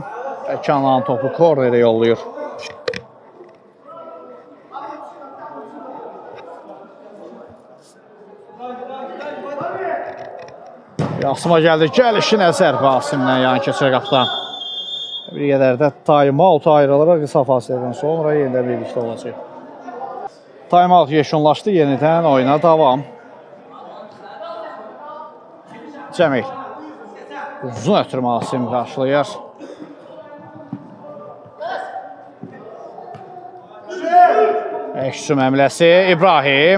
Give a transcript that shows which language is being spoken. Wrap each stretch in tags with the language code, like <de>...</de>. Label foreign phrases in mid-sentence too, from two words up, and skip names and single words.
<az>Kənan topu kornerə yollayır. Asıma gəldi. Gəlişinə zərbə Asimdən yan keçir qapıdan. Bir qədər də time-out ayrılır qısa fasilədən sonra yenidən birlikdə olacaq. Time-out yekunlaşdı, yenidən oyuna davam. Cəmil. Uzun ötürmə Asim qarşılayır. Əksüm əmləsi İbrahim.</az>